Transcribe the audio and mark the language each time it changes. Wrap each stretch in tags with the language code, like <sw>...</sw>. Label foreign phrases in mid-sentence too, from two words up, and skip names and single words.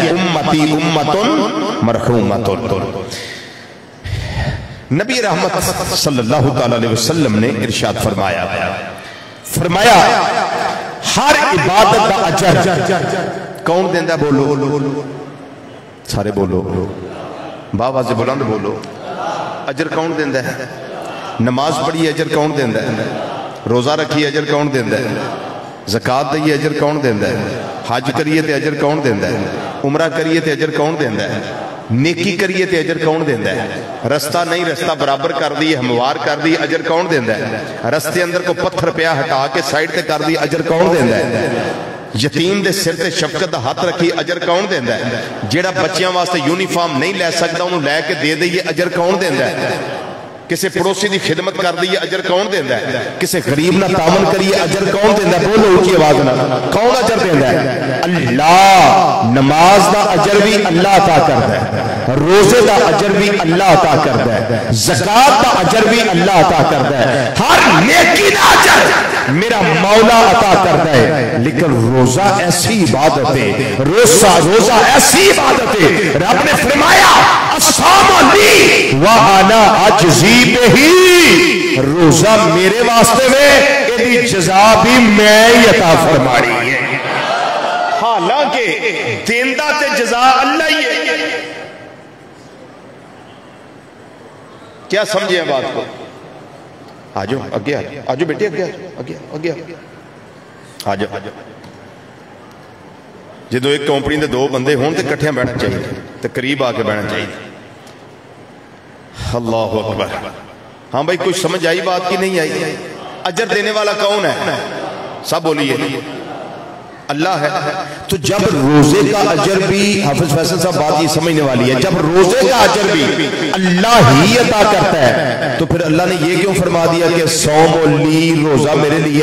<ar>أمتي أمة مرحومة.</ar> <pa>نبی رحمت</pa> <ar>صلى الله عليه وسلم</ar> <pa>نے ارشاد فرمایا، ہر عبادت کا اجر کون دیندا? بولو سارے، بولو بابا سے بلند بولو. اجر کون دیندا ہے? نماز پڑھی اجر کون دیندا ہے؟ روزہ رکھی اجر کون دیندا ہے? زکات دئیے اجر کون دیندا ہے؟ حج کریے تے اجر کون دیندا ہے? عمرہ کریے تے اجر کون دیندا ہے؟ نیکی کریے تے اجر کون دیندا ہے? رستہ نہیں رستہ برابر کر دی، ہموار کر دی، اجر کون دیندا ہے? رستے اندر کو پتھر پیا ہٹا کے سائیڈ تے کر دی، اجر کون دیندا ہے? یتیم دے سر تے شفقت دا ہاتھ رکھی اجر کون دیندا ہے? جیڑا بچیاں واسطے یونیفارم نہیں لے سکدا انہوں نے لیکے دے دئیے اجر کون دیندا ہے? کسی پڑوسی دی خدمت کر دی اجر کون دیندا ہے؟ کسی غریب نہ تعاون کریے اجر کون دیندا ہے؟ بولو اونچی آواز نال، کون اجر دیندا ہے؟ اللہ۔ نماز دا اجر بھی اللہ عطا کردا ہے، روزے دا اجر بھی اللہ عطا کردا ہے، زکات دا اجر بھی اللہ عطا کردا ہے، ہر نیکی دا اجر میرا مولا عطا کردا ہے۔ لیکن روزہ ایسی عبادت ہے، روزہ ایسی عبادت ہے، رب نے فرمایا</pa> <ar>الصوم لی وانا اجزی بہی،</ar> <pa>روزہ میرے واسطے میں، ایدی جزا بھی میں ہی عطا فرمائی ہے۔ حالانکہ دیندہ تے جزا اللہ ہی ہے۔</pa> <ur>کیا سمجھے بات کو؟</ur> <pa>آجو اگے آجو بیٹے اگے آجو۔ جدو ایک کمپنی دے دو بندے ہون تے کٹھیاں بیٹھنا چاہیے، تے قریب آ کے بیٹھنا چاہیے۔</pa> <ar>اللہ اکبر۔</ar> <pa>ہاں بھائی کچھ سمجھ آئی بات کی نہیں آئی؟</pa> <ur>اجر دینے والا کون ہے؟ سب بولیے اللہ ہے۔ تو جب روزے کا اجر بھی، حافظ فیصل صاحب بات یہ سمجھنے والی ہے، جب روزے کا اجر بھی اللہ ہی عطا کرتا ہے تو پھر اللہ نے یہ کیوں فرما دیا کہ</ur> <ar>صوم لی،</ar> <ur>روزہ میرے لیے؟</ur>